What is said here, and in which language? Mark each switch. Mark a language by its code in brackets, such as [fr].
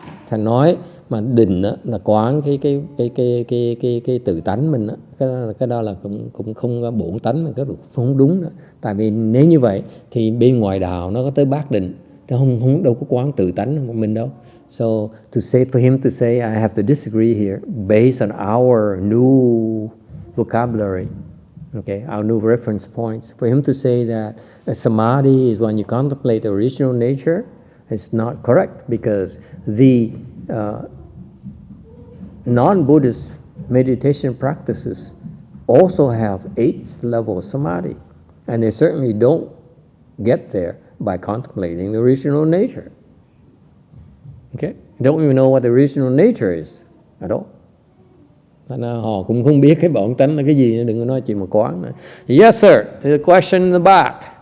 [vi] Thầy nói mà định là quán cái tự tánh mình đó. Cái đó là cũng không có bổn tánh, mà cái không đúng nữa. Tại vì nếu như vậy thì bên ngoài đạo nó có tới bát định, thì không đâu có quán tự tánh của mình đâu. [en] So for him to say I have to disagree here based on our new vocabulary, okay, our new reference points. For him to say that samadhi is when you contemplate the original nature, it's not correct, because the non-Buddhist meditation practices also have 8th level samadhi, and they certainly don't get there by contemplating the original nature. Okay? Don't even know what the original nature is at all. [vi] Nên họ cũng không biết cái bổn tánh là cái gì, đừng có nói chuyện mà quán nữa. [en] Yes sir, there's a question in the back.